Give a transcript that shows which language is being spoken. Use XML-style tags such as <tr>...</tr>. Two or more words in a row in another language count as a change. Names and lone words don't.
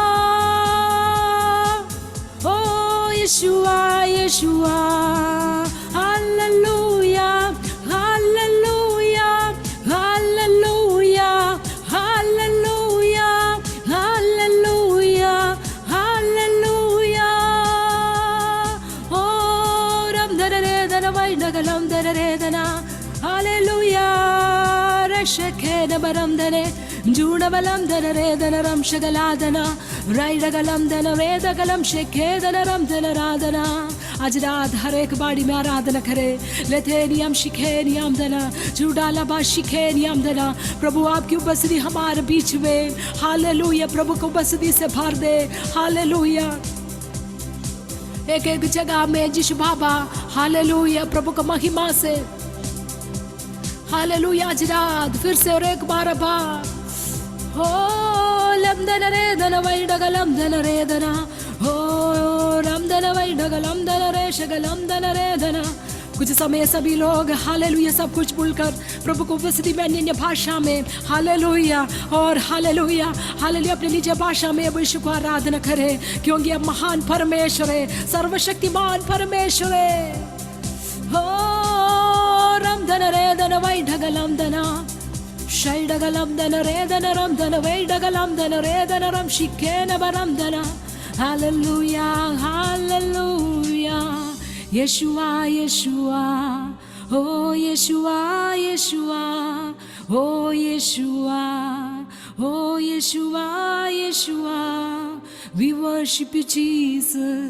<hi>ओ यीशुआ यीशुआ हालेलुया हालेलुया हालेलुया हालेलुया हालेलुया हालेलुया। ओ रम दरे दना वै नगलम दरे दना हालेलुया। रशखे नबरम दने जूडबलम दरे दनरम शगलादना राइडगलम दन वेदगलम शेखे दनरम दनरादना। आज रात हर एक बाड़ी में आराधना करे। लेथेनियम शिखेनियम दना चूडालबा शिखेनियम दना। प्रभु आपकी उपस्थिति हमारे बीच में। हालेलुया। प्रभु को उपस्थिति से भर दे। हालेलुया। एक एक जगह में यीशु बाबा हालेलुया प्रभु का महिमा से। हालेलुया। आज रात फिर से और एक बार हो लम दन रे दन वै डगलम दन रे दना। हो रम दन वै डगलम दन रे शगलम दन रे दना। कुछ समय सभी लोग हालेलुया सब कुछ भूलकर प्रभु को उपस्थिति में अन्य भाषा में हालेलुया और हालेलुया हालेलुया अपने निज भाषा में अब यीशु को आराधना करे, क्योंकि अब महान परमेश्वर है, सर्वशक्तिमान परमेश्वर है। हो रम धन रे धन वै ढगलम धना शै ढगलम धन रे धन रम धन वै ढगलम धन रे धन रम शिके न बरम धना हालेलुया हालेलुया यशुआ यशुआ ओ यशुआ यशुआ ओ यशुआ ओ यशुआ यशुआ</hi> <en>We worship you Jesus।</en>